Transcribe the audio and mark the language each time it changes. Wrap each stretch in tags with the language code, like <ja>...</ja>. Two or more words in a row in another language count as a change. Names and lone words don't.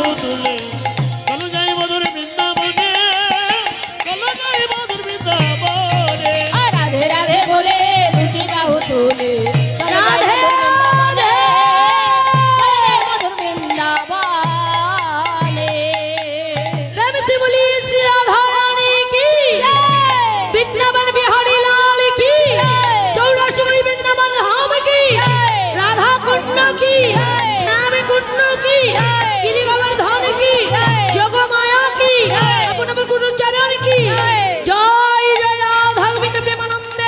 <bn>তুলে চলো যাই মধুর বৃন্দাবনে, চলো যাই মধুর বৃন্দাবনে। রাধে রাধে বলে দুটি বাহু তুলে রাধে মধুর বৃন্দাবনে।</bn> <hi>রাম से बोली श्री राधा रानी की, वृंदावन बिहारी लाल की, 84 कोई वृंदावन धाम की, राधा कुंड की, श्याम कुंड की, गिरि गोवर्धन की, जोग माया की, अपने गुरु चरण की जय जय राधा गोविंद प्रेमानंदे।</hi>